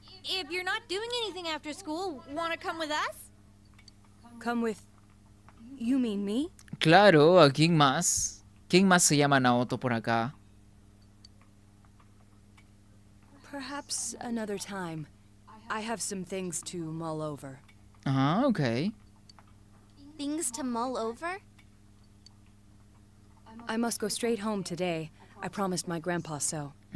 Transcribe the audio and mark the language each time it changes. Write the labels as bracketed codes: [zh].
[en] If you're not doing anything after school, wanna come with us? Come with... You mean me? [es] Claro, ¿a quién más? ¿Quién más se llama Naoto por acá? [en] Perhaps another time. I have some things to mull over. [es] Ok. [en] Things to mull over? I must go straight home today. I promised my grandpa so.